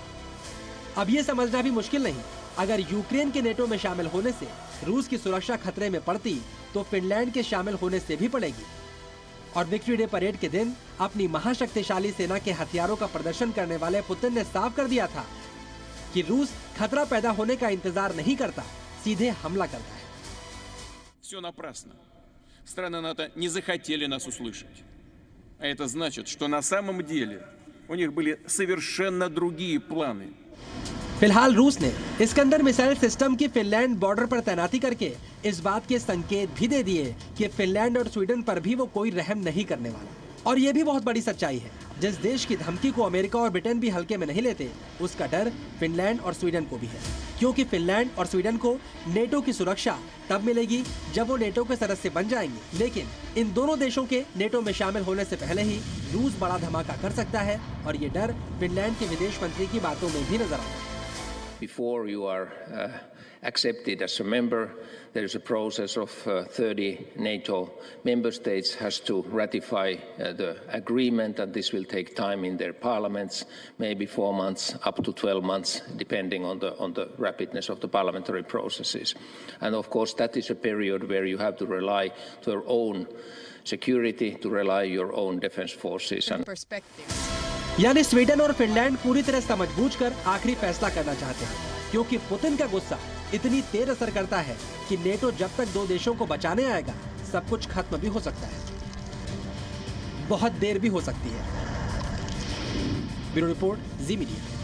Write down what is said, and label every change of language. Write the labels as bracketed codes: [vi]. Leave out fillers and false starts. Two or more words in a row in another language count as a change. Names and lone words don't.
[hi] अब ये समझना भी मुश्किल नहीं, अगर यूक्रेन के नेटो में शामिल होने से रूस की सुरक्षा खतरे में पड़ती तो फिनलैंड के शामिल होने से भी पड़ेगी। और विक्ट्री डे परेड के दिन अपनी महाशक्तिशाली सेना के हथियारों का प्रदर्शन करने वाले पुतिन ने साफ कर दिया था कि रूस खतरा पैदा होने का इंतजार नहीं करता, सीधे हमला करता है। [ru] Все напрасно. Страны НАТО не захотели нас услышать. А это значит, что на самом деле у них были совершенно другие планы. [hi] फिलहाल रूस ने इस्कंदर मिसाइल सिस्टम की फिनलैंड बॉर्डर पर तैनाती करके इस बात के संकेत भी दे दिए कि फिनलैंड और स्वीडन पर भी वो कोई रहम नहीं करने वाला। और ये भी बहुत बड़ी सच्चाई है, जिस देश की धमकी को अमेरिका और ब्रिटेन भी हल्के में नहीं लेते, उसका डर फिनलैंड और स्वीडन को भी है। क्योंकि फिनलैंड और स्वीडन को नेटो की सुरक्षा तब मिलेगी जब वो नेटो के सदस्य बन जाएंगे। लेकिन इन दोनों देशों के नेटो में शामिल होने से पहले ही रूस बड़ा धमाका कर सकता है और ये डर फिनलैंड के विदेश मंत्री की बातों में भी नजर आता है। [en] Before you are accepted as a member, there is a process of 30 NATO member states has to ratify the agreement, and this will take time in their parliaments, maybe 4 months, up to 12 months, depending on the rapidness of the parliamentary processes. And of course, that is a period where you have to rely to your own security, to rely your own defense forces. And Perspective. [hi] यानी स्वीडन और फिनलैंड पूरी तरह समझबूझकर आखिरी फैसला करना चाहते हैं, क्योंकि पुतिन का गुस्सा इतनी तेज असर करता है कि नेटो जब तक दो देशों को बचाने आएगा, सब कुछ खत्म भी हो सकता है, बहुत देर भी हो सकती है। [en] bureau report, [hi] जी मीडिया।